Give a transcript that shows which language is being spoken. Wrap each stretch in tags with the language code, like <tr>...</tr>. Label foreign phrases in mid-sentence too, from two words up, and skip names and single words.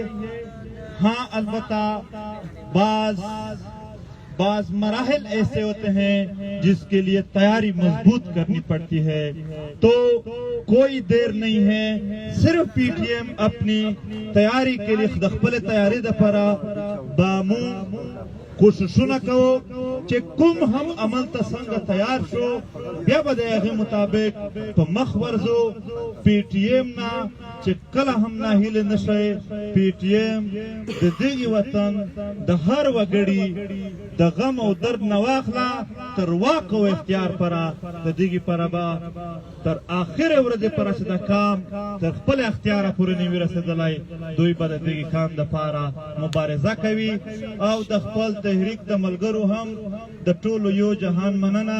<ur>ہاں البتہ بعض مراحل ایسے ہوتے ہیں جس کے لیے تیاری مضبوط کرنی پڑتی ہے. تو کوئی دیر نہیں ہے, صرف پی ٹی ایم اپنی تیاری کے لیے</ur> <ps>خدخپل تیاری دپارا بامو کوششونه کوو چې کوم هم عمل ته څنګه تیار شو بیا به د هغې مطابق په مخ ورځو. پی ټي ایم نه چې کله هم ناهیلې نه شئ, پی ټي ایم د دغې وطن د هر وګړي د غم او درد نه واخله تر واک او اختیار پره د دغې پره به تر آخرې ورځې پره چې د کام تر خپل اختیاره پورې نه وي رسېدلی, دوی به د دغې کام دپاره مبارزه کوي او د خپل تحریک د ملګرو هم د ټولو یو جهان مننه.</ps>